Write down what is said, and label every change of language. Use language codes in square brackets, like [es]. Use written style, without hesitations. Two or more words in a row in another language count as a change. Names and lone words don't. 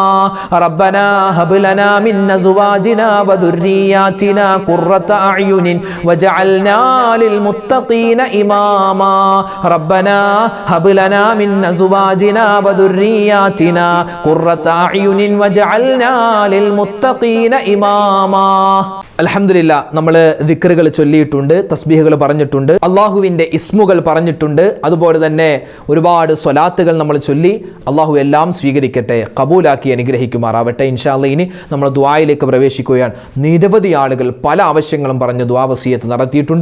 [ar] ربنا هب لنا من أزواجنا وذرياتنا قرة أعين واجعلنا للمتقين إماما. ربنا هب لنا من أزواجنا وذرياتنا قرة أعين واجعلنا للمتقين إماما. [ml] അൽഹംദുലില്ലാ, നമ്മൾ ദിക്റുകൾ ചൊല്ലിയിട്ടുണ്ട്, തസ്ബീഹുകൾ പറഞ്ഞിട്ടുണ്ട്, അള്ളാഹുവിൻ്റെ ഇസ്മുകൾ പറഞ്ഞിട്ടുണ്ട്, അതുപോലെ തന്നെ ഒരുപാട് സ്വലാത്തുകൾ നമ്മൾ ചൊല്ലി. അള്ളാഹു എല്ലാം സ്വീകരിക്കട്ടെ, കബൂലാക്കി അനുഗ്രഹിക്കുമാറാവട്ടെ. [ar] إن شاء الله [ml] ഇനി നമ്മൾ ദുആയിലേക്ക് പ്രവേശിക്കുകയാണ്. നിരവധി ആളുകൾ പല ആവശ്യങ്ങളും പറഞ്ഞ് ദുആ വസിയത്ത് നടത്തിയിട്ടുണ്ട്.